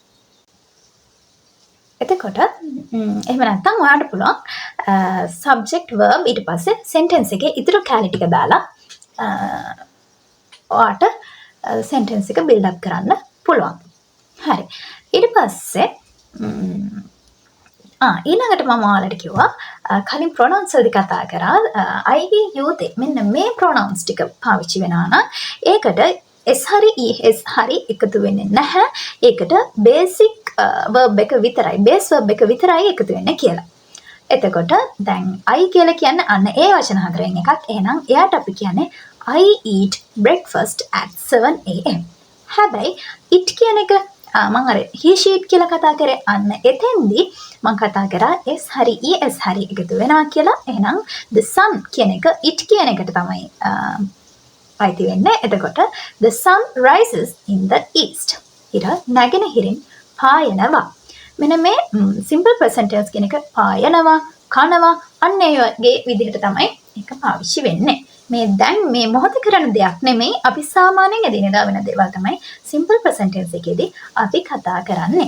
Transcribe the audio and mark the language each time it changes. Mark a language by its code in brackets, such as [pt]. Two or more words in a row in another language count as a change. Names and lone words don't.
[si] එතකොට එහෙම නැත්නම් ඔයාලට පුළුවන් [en] subject verb [si] ඊට පස්සේ sentence එකේ ඉතුරු කැලි ටික දාලා ඔයාලට sentence එක [en] build up [si] කරන්න පුළුවන්. හරි. ඊට පස්සේ ඊළඟට මම ඔයාලට කිව්වා කලින් pronouns වලදී කතා කරා [en] I we you they [si] මෙන්න මේ pronouns ටික පාවිච්චි වෙනවා නම් ඒකට s හරි es හරි එකතු වෙන්නේ නැහැ. ඒකට [en] basic verb [si] එක විතරයි [en] base verb [si] එක විතරයි එකතු වෙන්නේ කියලා. එතකොට දැන් I කියලා කියන්නේ අන්න ඒ වචන හතරෙන් එකක්. එහෙනම් එයාට අපි කියන්නේ [en] I eat breakfast at 7 am. [si] හැබැයි it කියන එක මම අර [en] he she [si] කියලා කතා කරේ අන්න එතෙන්දී මම කතා කරා s හරි es හරි එකතු වෙනවා කියලා. එහෙනම් [en] the sun [si] කියන එක it කියන එකට තමයි අයිති වෙන්නේ. [en] එතකොට the sun rises in the east. [si] ඉර නැගෙනහිරින් පායනවා. මෙන්න මේ [en] simple present tense [si] කියන එක පායනවා, කනවා අන්න ඒ වගේ විදිහට තමයි ඒක පාවිච්චි වෙන්නේ. මේ දැන් මේ මොහොත කරන දෙයක් නෙමෙයි අපි සාමාන්‍යයෙන් එදිනෙදා වෙන දේවල් තමයි [en] simple present tense [si] එකේදී අපි කතා කරන්නේ.